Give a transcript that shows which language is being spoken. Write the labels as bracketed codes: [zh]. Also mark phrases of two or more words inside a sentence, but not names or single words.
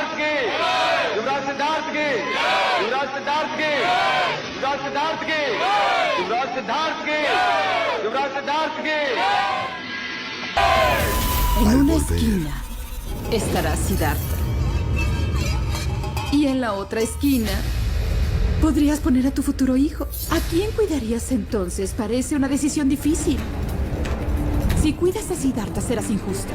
[hi] की, युवराज सिद्धार्थ की, युवराज सिद्धार्थ की, युवराज सिद्धार्थ की, युवराज सिद्धार्थ की, युवराज सिद्धार्थ की। [es] En una esquina estará Siddhartha. Y en la otra esquina podrías poner a tu futuro hijo. ¿A quién cuidarías entonces? Parece una decisión difícil. Si cuidas a Siddhartha serás injusta.